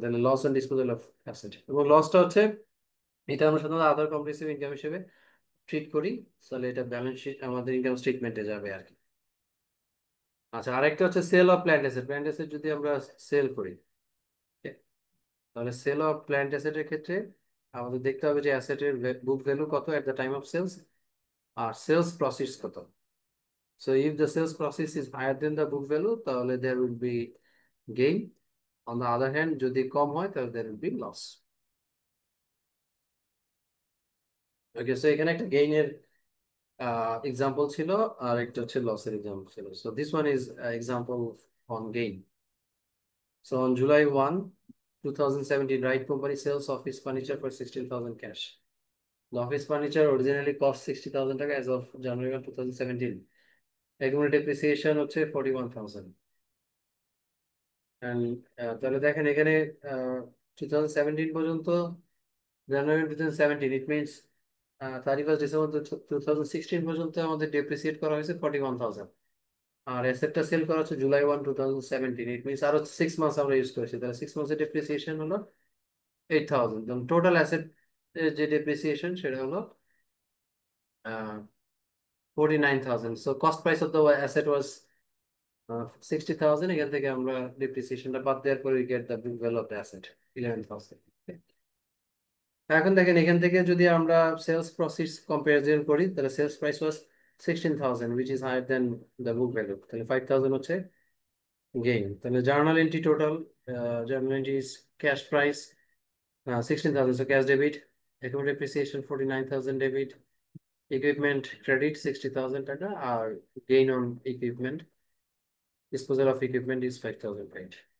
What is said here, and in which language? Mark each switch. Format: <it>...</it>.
<bn>তাহলে loss and disposal of asset, এবং লসটা হচ্ছে, এটা আমরা সাধারণত আদার কম্প্রিহেনসিভ ইনকাম হিসেবে ট্রিট করি, তাহলে এটা ব্যালেন্স শিট আমাদের ইনকাম স্টেটমেন্টে যাবে আর কি। আচ্ছা, আরেকটা হচ্ছে sell of plant asset. Plant asset যদি আমরা সেল করি, okay, তাহলে সেল অফ প্ল্যান্ট অ্যাসেটের ক্ষেত্রে আমাদের দেখতে হবে যে অ্যাসেটের বুক ভ্যালু কত at the time of sales আর sales proceeds কত।</bn> <en>So if the sales process is higher than the book value, তাহলে there will be gain. On the other hand,</en> <bn>যদি কম হয় তাহলে</bn> <en>there will be loss.</en> <bn>Okay, so এখানে একটা গেইনের example ছিল আর একটা হচ্ছে লসের এক্সাম্পল ছিল।</bn> <en>So this one is example on gain. So on July 1, 2017, Wright Company sells office furniture for 16,000 cash. The office furniture originally cost 60,000 taka as of January 1, 2017. Accumulated depreciation হচ্ছে 41,000.</en> <bn>And তাহলে দেখেন এখানে 2017 পর্যন্ত, জানুয়ারি 2017, ইট মিনস 31 ডিসেম্বর 2016 পর্যন্ত আমাদের depreciate করা হয়েছে 41,000, আর অ্যাসেটটা সেল করা হচ্ছে July 1, 2017, ইট মিনস আরো 6 মাস আমরা ইউজ করেছি, তাহলে 6 মাসের ডেপ্রিসিয়েশন হলো 8,000। টোটাল অ্যাসেট যে ডেপ্রিসিয়েশন সেটা হলো 49,000। So cost price of the asset ওয়াজ 60,000, এখান থেকে আমরা ডেপ্রিসিয়েশনটা বাদ দেওয়ার পরে</bn> <en>we get the book value of the asset</en> <bn>11,000। এখন দেখেন এখান থেকে যদি আমরা সেলস প্রসিডস কম্পারিজন করি, তাহলে sales price was 16,000</bn> <en>which is higher than the book value,</en> <bn>তাহলে 5,000 হচ্ছে গেইন।</bn> <en>তাহলে journal entry total, journal entry is cash price 16,000, so cash debit, account depreciation 49,000 debit, equipment credit 60,000 taka, আর gain on equipment, disposal of equipment is 5,000 paid.</en>